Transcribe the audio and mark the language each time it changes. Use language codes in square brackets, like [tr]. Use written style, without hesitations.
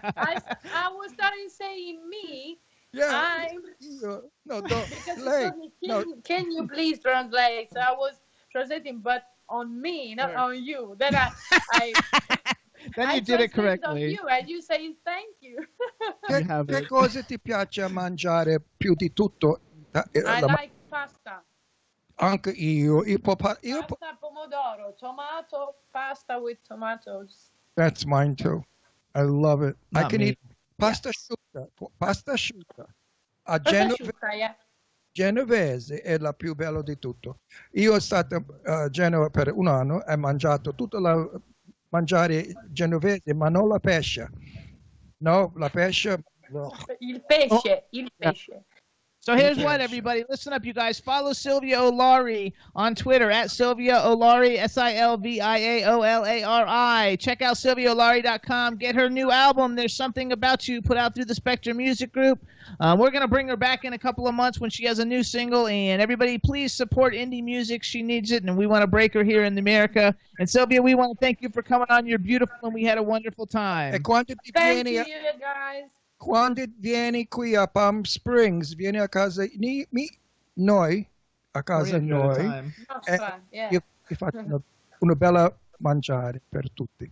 [en] I was starting saying me. Yeah. No, lei. Can you please translate? So I was translating, but on me, not on you. Then I Then you did it correctly. On you, and you say thank you. [it] Che cosa ti piace mangiare più di tutto? [en] I like pasta. [it] Anche io. [en] Pasta, pomodoro, tomato, pasta with tomatoes. That's mine too. I love it. Not I can me. [it] eat pasta asciutta. Pasta asciutta. A Genovese è la più bella di tutto. Io sono stato a Genova per un anno e ho mangiato tutta la mangiare genovese, ma non la pesce. No, la pesce. Il pesce. [en] So here's what, everybody. Listen up, you guys. Follow Silvia Olari on Twitter at Silvia Olari, SilviaOlari. Check out SilviaOlari.com. Get her new album, There's Something About You, put out through the Spectrum Music Group. We're going to bring her back in a couple of months when she has a new single. And everybody, please support indie music. She needs it, and we want to break her here in America. And Silvia, we want to thank you for coming on. You're beautiful, and we had a wonderful time. Thank you, guys. [it] Quando vieni qui a Palm Springs, vieni a casa noi, a casa noi, io ti faccio una bella mangiare per tutti.